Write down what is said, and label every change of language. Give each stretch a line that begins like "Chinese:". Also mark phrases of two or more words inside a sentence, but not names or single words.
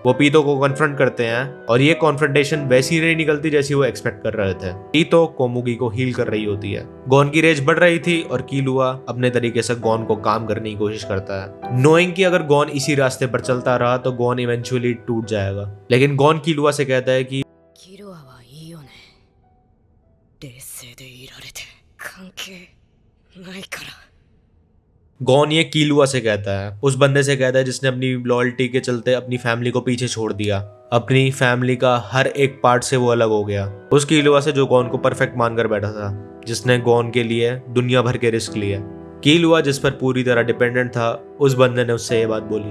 Hindi: वो पीतो को कन्फ्रंट करते हैं और ये कॉन्फ्रंटेशन वैसी नहीं निकलती जैसी वो एक्सपेक्ट कर रहे थे। पीतो कोमुगी को हील कर रही होती है। गॉन की रेज बढ़ रही थी और कीलुआ अपने तरीके से गॉन को काम करने की कोशिश करता है, नोइंग कि अगर गॉन इसी रास्ते पर चलता रहा तो गॉन इवेंचुअली टूट जाएगा। लेकिन गॉन कीलुआ से कहता है कि
Japanese: キルアはいいよね。冷静でいられて関係ないから。
Hindi: गॉन ये कीलुआ से कहता है, उस बंदे से कहता है जिसने अपनी लॉयल्टी के चलते अपनी फैमिली को पीछे छोड़ दिया, अपनी फैमिली का हर एक पार्ट से वो अलग हो गया। उस कीलुआ से जो गॉन को परफेक्ट मानकर बैठा था, जिसने गॉन के लिए दुनिया भर के रिस्क लिए। कीलुआ जिस पर पूरी तरह डिपेंडेंट था, उस बंदे ने उससे ये बात बोली।